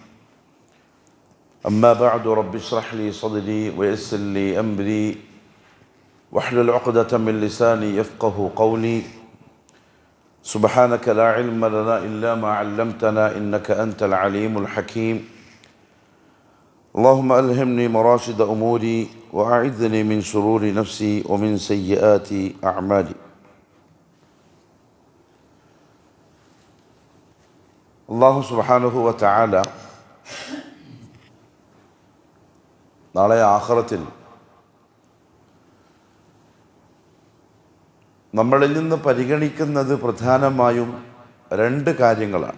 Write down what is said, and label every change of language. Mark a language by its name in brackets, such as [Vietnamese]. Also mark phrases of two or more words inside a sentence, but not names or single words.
[Arabic] أما بعد، رب اشرح لي صدري ويسر لي أمري واحلل عقدة من لساني يفقه قولي. سبحانك لا علم لنا إلا ما علمتنا إنك أنت العليم الحكيم. اللهم ألهمني مراشد أموري وأعذني من شرور نفسي ومن سيئات أعمالي. الله سبحانه وتعالى [Malayalam] നാളെ ആഖിറത്തിൽ നമ്മളിൽ നിന്ന് പരിഗണിക്കുന്നത് പ്രധാനമായും രണ്ട് കാര്യങ്ങളാണ്.